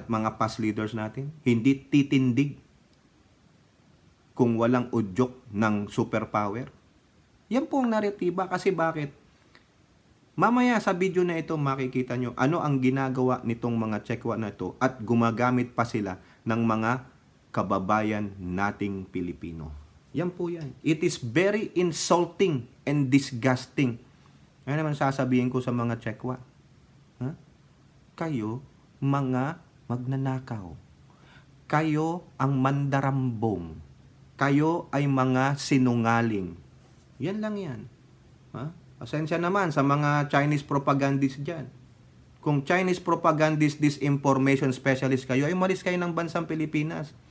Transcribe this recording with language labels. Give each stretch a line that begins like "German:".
Filipino: At mga past leaders natin? Hindi titindig kung walang udyok ng superpower? Yan po ang naratiba kasi bakit? Mamaya sa video na ito makikita nyo ano ang ginagawa nitong mga Chekwa na ito at gumagamit pa sila ng mga kababayan nating Pilipino. Yan po yan.
English: It is very insulting and disgusting.
Filipino: Ano naman sasabihin ko sa mga Chekwa? Ha? Kayo, mga magnanakaw. Kayo ang mandarambong. Kayo ay mga sinungaling. Yan lang yan. Ha? Pasensya naman sa mga Chinese propagandists dyan. Kung Chinese propagandist disinformation specialist kayo, ay umalis kayo ng bansang Pilipinas.